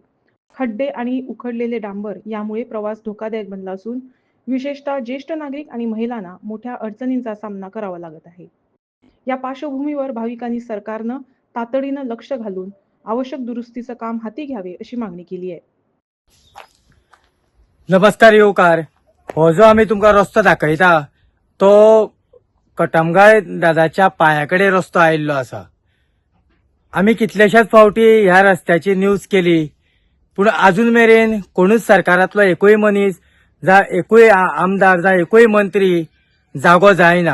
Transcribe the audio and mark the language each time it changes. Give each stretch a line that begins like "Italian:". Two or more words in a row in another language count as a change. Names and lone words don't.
Marathi: खड्डे आणि उखडलेले डांबर यामुळे प्रवास धोकादायक बनला असून विशेषतः ज्येष्ठ नागरिक आणि महिलांना मोठ्या अडचणींचा सामना करावा लागत आहे. या पार्श्वभूमीवर भाविकांनी सरकारनं तातडीनं लक्ष घालून आवश्यक दुरुस्तीचं काम हाती घ्यावे अशी मागणी केली आहे.
Konkani: नमस्कार येवकार. हो जो आम्ही तुमका रस्तो दाखयता तो कटमगाळ दादाच्या पायाकडे रस्तो आयिल्लो आसा. आम्ही कितलेशाच फावटी ह्या रस्त्याची न्यूज केली, पूण अजून मेरेन कोणूच सरकारातलो एकूय मनीस जा एकूय आमदार जा एकूय मंत्री जागो जायना.